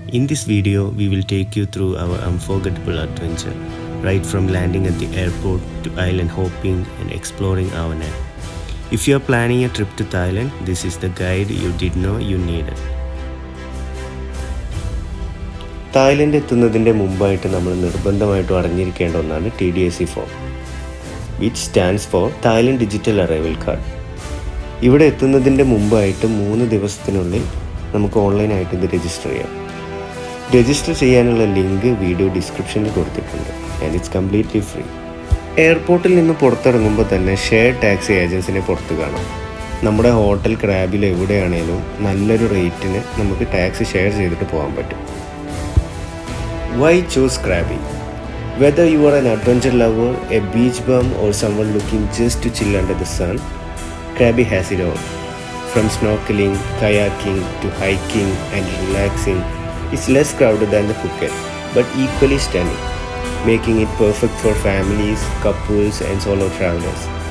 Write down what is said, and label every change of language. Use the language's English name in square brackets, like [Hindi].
[English] In this video, we will take you through our unforgettable adventure, right from landing at the airport to island hopping and exploring Avanai. If you are planning a trip to Thailand, this is the guide you didn't know you needed. [Malayalam] Thailand എത്തുന്നതിൻ്റെ മുമ്പായിട്ട് നമ്മൾ നിർബന്ധമായിട്ടും അറിഞ്ഞിരിക്കേണ്ട ഒന്നാണ് TDSE form, [English] Which stands for Thailand digital arrival card. [Malayalam] ഇവിടെ എത്തുന്നതിൻ്റെ മുമ്പായിട്ട് 3 ദിവസത്തിനുള്ളിൽ നമുക്ക് ഓൺലൈനായിട്ട് ഇത് രജിസ്റ്റർ ചെയ്യാം. രജിസ്റ്റർ ചെയ്യാനുള്ള ലിങ്ക് വീഡിയോ ഡിസ്ക്രിപ്ഷനിൽ കൊടുത്തിട്ടുണ്ട് [English] And it's completely free. [Malayalam] എയർപോർട്ടിൽ നിന്ന് പുറത്തിറങ്ങുമ്പോൾ തന്നെ ഷെയർ ടാക്സി ഏജൻസിനെ പുറത്ത് കാണാം. നമ്മുടെ ഹോട്ടൽ ക്രാബിൽ എവിടെയാണേലും നല്ലൊരു റേറ്റിന് നമുക്ക് ടാക്സി ഷെയർ ചെയ്തിട്ട് പോകാൻ പറ്റും. [English] Why choose Krabi? Whether you are an adventure lover, a beach bum or someone looking just to chill under the sun, Krabi has it all. From snorkeling, kayaking to hiking and relaxing, it's less crowded than the Phuket, but equally stunning, making it perfect for families, couples and solo travelers.